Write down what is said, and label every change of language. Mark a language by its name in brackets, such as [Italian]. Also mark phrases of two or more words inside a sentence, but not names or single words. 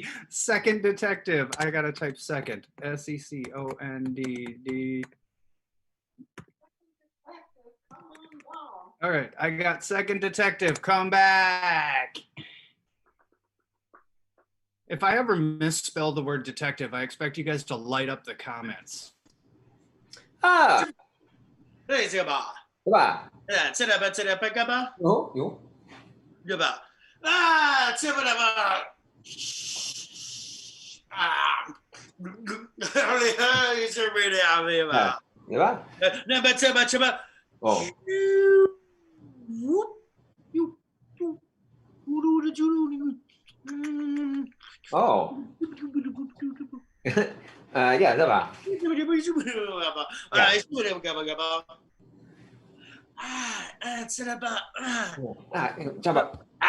[English] Second detective. I gotta type second. SECOND. All right, I got second detective. Come back. If I ever misspell the word detective, I expect you guys to light up the comments. Ah, [Chinese] 对这个吧，对吧？这个吧，有，对吧？啊，这个吧，啊， [Filipino] Di ba? Oh. Oh. Yeah, di ba? Coba.